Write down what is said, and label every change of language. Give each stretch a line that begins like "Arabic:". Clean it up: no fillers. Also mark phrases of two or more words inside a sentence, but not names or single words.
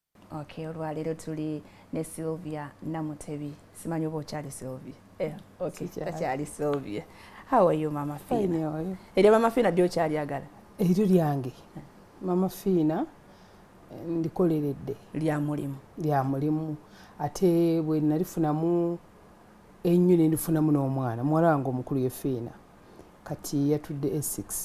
Ganda: Okay, olwaleero tuli ne Sylvia Namutebi. Simanyi oba okyali Sylvia.
English: Yeah, okay.
Ganda: Takyali Sylvia.
English: How are you, Mama Fina? Fine, how are you?
Ganda: Erya Mama Fina ly'okyaliyagala? Eryo lyange. Mama Fina ndikoleredde. Lya mulimu. Lya mulimu. Ate bwe nalifunamu ennyo ne ndifunamu n'omwana. Muwala wange omukulu ye Fina. Kati yatudde E6.